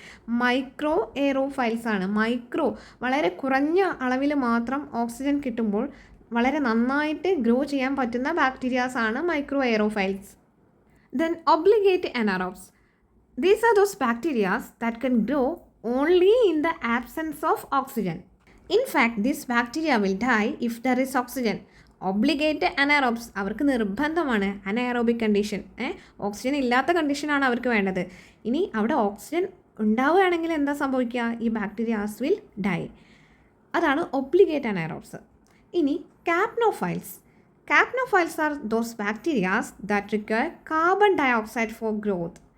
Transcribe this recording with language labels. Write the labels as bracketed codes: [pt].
[ml] Micro എയറോഫൈൽസ് ആണ്. Micro വളരെ കുറഞ്ഞ അളവിൽ മാത്രം ഓക്സിജൻ കിട്ടുമ്പോൾ വളരെ നന്നായിട്ട് ഗ്രോ ചെയ്യാൻ പറ്റുന്ന ബാക്ടീരിയാസ് ആണ് micro എയറോഫൈൽസ്. [en] Then obligate anaerobes. These are those bacterias that can grow only in the absence of oxygen. In fact, this bacteria will die if there is oxygen. [ml] Obligate അനയറോബ്സ് അവർക്ക് നിർബന്ധമാണ് അനയറോബിക് കണ്ടീഷൻ. ഓക്സിജൻ ഇല്ലാത്ത കണ്ടീഷനാണ് അവർക്ക് വേണ്ടത്. ഇനി അവിടെ ഓക്സിജൻ ഉണ്ടാവുകയാണെങ്കിൽ എന്താ സംഭവിക്കുക? [en] ഈ bacterias will die. അതാണ് obligate anaerobes. ഇനി capnophiles are those bacterias that require carbon dioxide for growth.